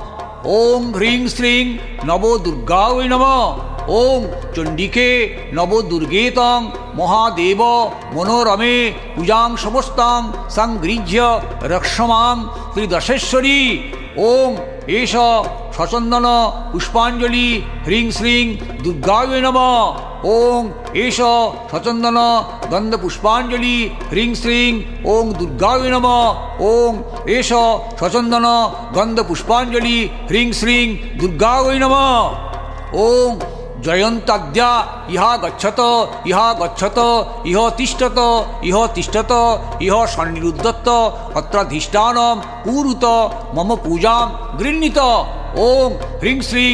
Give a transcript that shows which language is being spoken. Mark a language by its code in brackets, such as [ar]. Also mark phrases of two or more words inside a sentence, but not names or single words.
[sa] ওং হ্রিং শ্রীং নবদুর্গায় নমঃ ওং চণ্ডিকে নবদুর্গেতং মহাদেব মনোরমে পূজাং সমস্তাং সংগৃহ্য রক্ষমাং ত্রিদশেশ্বরী ওং এষ সচন্দন পুষ্পাঞ্জলি হ্রিং শ্রীং দুর্গায় নমঃ ওং এষ সচন্দন গন্ধ পুষ্পাঞ্জলি হ্রিং শ্রীং ওং দুর্গায় নমঃ ওং এষ সচন্দন গন্ধ পুষ্পাঞ্জলি হ্রিং শ্রীং দুর্গায় নমঃ ওং জয়ন্তাদ্যা ইহা গচ্ছত ইহা গচ্ছত ইহ তিষ্ঠত ইহ তিষ্ঠত ইহ সন্নিরুদ্ধত অত্রাধিষ্ঠানম কুরুত মম পূজাম গৃহীত ওং হ্রিং শ্রীং